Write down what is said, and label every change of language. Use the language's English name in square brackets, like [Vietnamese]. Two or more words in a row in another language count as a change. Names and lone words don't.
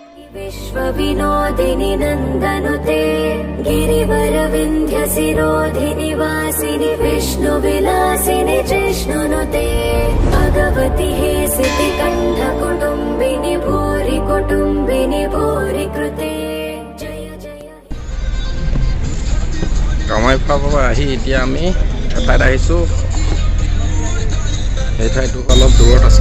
[Sanskrit] विश्वविनोदिनि नन्दनुते गिरिवरविन्ध्यसिरोधिनि वासिनि विष्णुविलासिनि जिष्णुनुते भगवति हे सितिकण्ठकुटुम्बिनि भूरि कुटुम्बिनि भूरि कृते जय जय [Assamese] কামাখ্যাৰ পৰা আহি এতিয়া আমি এঠাইত আহিছোঁ। এই ঠাইটো অলপ দূৰত আছে।